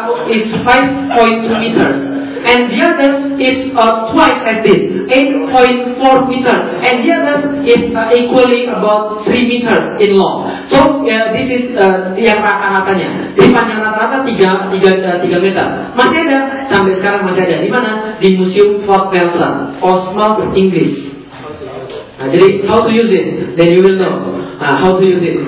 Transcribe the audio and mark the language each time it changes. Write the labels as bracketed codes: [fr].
[en] It's 5.2 meters. And the other is twice as this, 8.4 meters. And the other is equally about 3 meters in long. So this is [id] yang rata-ratanya. Di panjang rata-rata 3 meter. Masih ada, sampai sekarang masih ada. Di mana? Di Museum Fort Nelson, Portsmouth, Inggris. [en] Jadi how to use it, then you will know how to use it.